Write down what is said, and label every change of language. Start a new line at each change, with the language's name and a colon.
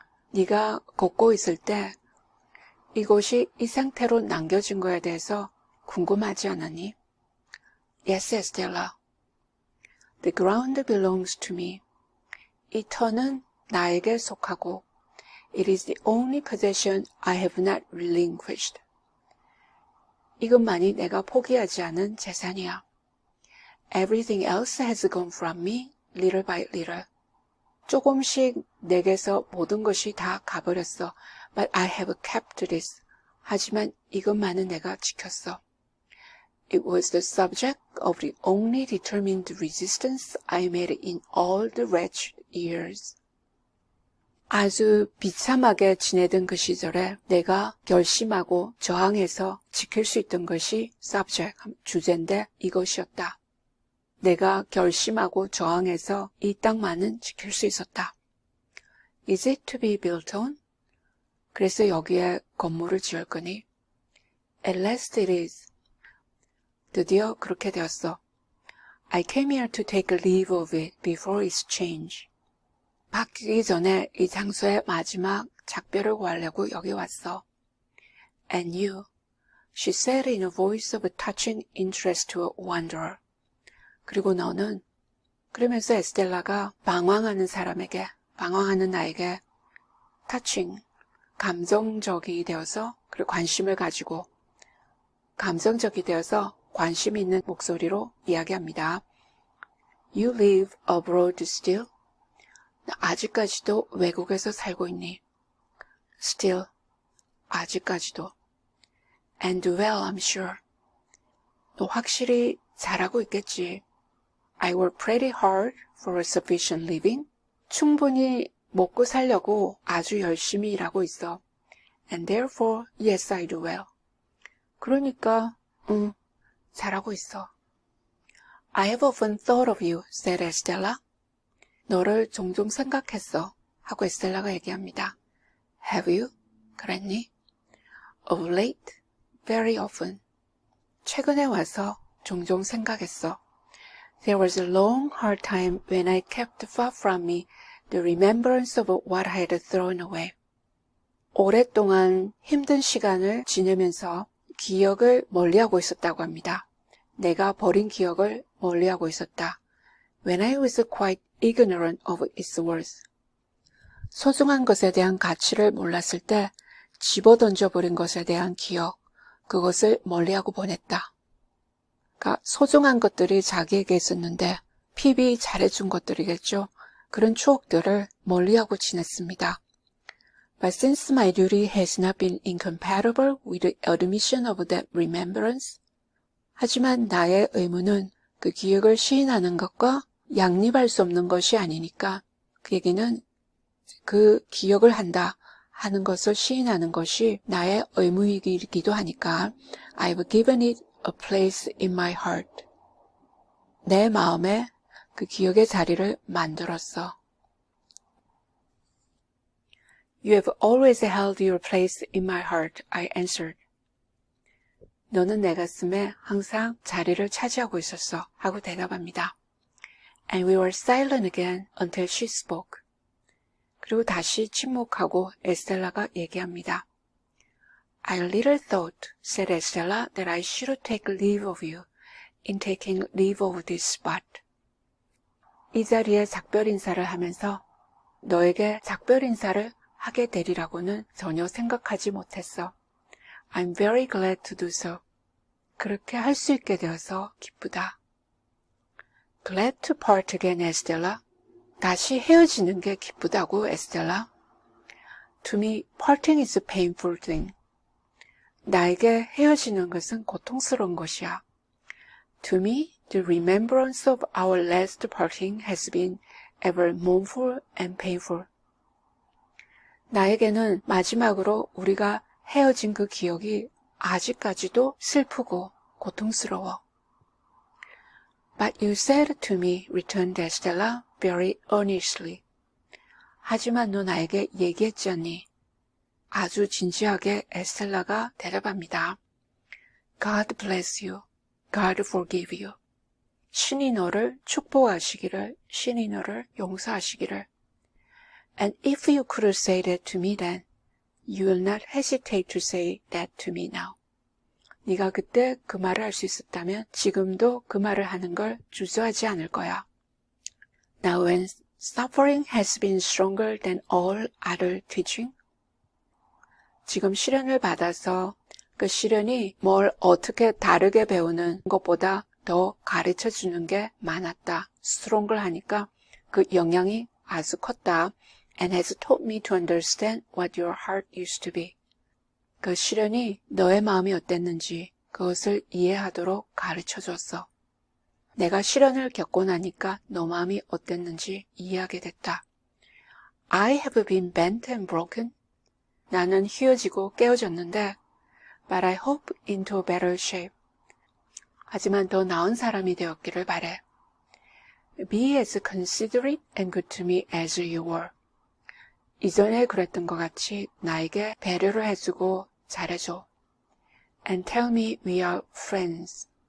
Korean: 네가 걷고 있을 때 이곳이 이 상태로 남겨진 거에 대해서 궁금하지 않았니?
English: Yes, Estella. The ground belongs to me.
Korean: 이 터는 나에게 속하고
English: It is the only possession I have not relinquished.
Korean: 이것만이 내가 포기하지 않은 재산이야.
English: Everything else has gone from me, little by little.
Korean: 조금씩 내게서 모든 것이 다 가버렸어.
English: But I have kept this.
Korean: 하지만 이것만은 내가 지켰어.
English: It was the subject of the only determined resistance I made in all the wretched years.
Korean: 아주 비참하게 지내던 그 시절에 내가 결심하고 저항해서 지킬 수 있던 것이 subject, 주제인데 이것이었다. 내가 결심하고 저항해서 이 땅만은 지킬 수 있었다.
English: Is it to be built on?
Korean: 그래서 여기에 건물을 지을 거니?
English: At last it is.
Korean: 드디어 그렇게 되었어.
English: I came here to take leave of it before its change.
Korean: 바뀌기 전에 이 장소의 마지막 작별을 구하려고 여기 왔어.
English: And you, she said in a voice of touching interest to a wanderer.
Korean: 그리고 너는, 그러면서 에스텔라가 방황하는 나에게 touching, 감정적이 되어서, 그리고 관심을 가지고, 감정적이 되어서 관심 있는 목소리로 이야기합니다.
English: You live abroad still?
Korean: 아직까지도 외국에서 살고 있니? Still, 아직까지도.
English: And well, I'm sure.
Korean: 너 확실히 잘하고 있겠지.
English: I work pretty hard for a sufficient living.
Korean: 충분히 먹고 살려고 아주 열심히 일하고 있어.
English: And therefore, yes, I do well.
Korean: 그러니까, 잘하고 있어.
English: I have often thought of you, said Estella.
Korean: 너를 종종 생각했어. 하고 에스텔라가 얘기합니다.
English: Have you?
Korean: 그랬니?
English: Of late, very often.
Korean: 최근에 와서 종종 생각했어.
English: There was a long, hard time when I kept far from me the remembrance of what I had thrown away.
Korean: 오랫동안 힘든 시간을 지내면서 기억을 멀리하고 있었다고 합니다. 내가 버린 기억을 멀리하고 있었다.
English: When I was quite ignorant of its worth.
Korean: 소중한 것에 대한 가치를 몰랐을 때 집어던져버린 것에 대한 기억, 그것을 멀리하고 보냈다. 그러니까 소중한 것들이 자기에게 있었는데 핍이 잘해준 것들이겠죠. 그런 추억들을 멀리하고 지냈습니다.
English: But since my duty has not been incompatible with the admission of that remembrance,
Korean: 하지만 나의 의무는 그 기억을 시인하는 것과 양립할 수 없는 것이 아니니까 그 얘기는 그 기억을 한다 하는 것을 시인하는 것이 나의 의무이기도 하니까
English: I've given it a place in my heart.
Korean: 내 마음에 그 기억의 자리를 만들었어.
English: You have always held your place in my heart, I answered.
Korean: 너는 내 가슴에 항상 자리를 차지하고 있었어. 하고 대답합니다.
English: And we were silent again until she spoke.
Korean: 그리고 다시 침묵하고 에스텔라가 얘기합니다.
English: I little thought, said Estella, that I should take leave of you in taking leave of this spot.
Korean: 이 자리에 작별 인사를 하면서 너에게 작별 인사를 하게 되리라고는 전혀 생각하지 못했어.
English: I'm very glad to do so.
Korean: 그렇게 할 수 있게 되어서 기쁘다.
English: Glad to part again, Estella.
Korean: 다시 헤어지는 게 기쁘다고, 에스텔라.
English: To me, parting is a painful thing.
Korean: 나에게 헤어지는 것은 고통스러운 것이야.
English: To me, the remembrance of our last parting has been ever mournful and painful.
Korean: 나에게는 마지막으로 우리가 헤어진 그 기억이 아직까지도 슬프고 고통스러워.
English: But you said to me, returned Estella very earnestly.
Korean: 하지만 너 나에게 얘기했지 않니? 아주 진지하게 에스텔라가 대답합니다.
English: God bless you. God forgive you.
Korean: 신이 너를 축복하시기를, 신이 너를 용서하시기를.
English: And if you could say that to me then, you will not hesitate to say that to me now.
Korean: 네가 그때 그 말을 할 수 있었다면 지금도 그 말을 하는 걸 주저하지 않을 거야.
English: Now when suffering has been stronger than all other teaching,
Korean: 지금 시련을 받아서 그 시련이 뭘 어떻게 다르게 배우는 것보다 더 가르쳐 주는 게 많았다. 스트롱글 하니까 그 영향이 아주 컸다.
English: And has taught me to understand what your heart used to be.
Korean: 그 시련이 너의 마음이 어땠는지 그것을 이해하도록 가르쳐 줬어. 내가 시련을 겪고 나니까 너 마음이 어땠는지 이해하게 됐다.
English: I have been bent and broken.
Korean: 나는 휘어지고 깨어졌는데
English: But I hope into a better shape.
Korean: 하지만 더 나은 사람이 되었기를 바래.
English: Be as considerate and good to me as you were.
Korean: 이전에 그랬던 것 같이 나에게 배려를 해주고 잘해줘.
English: And tell me we are friends.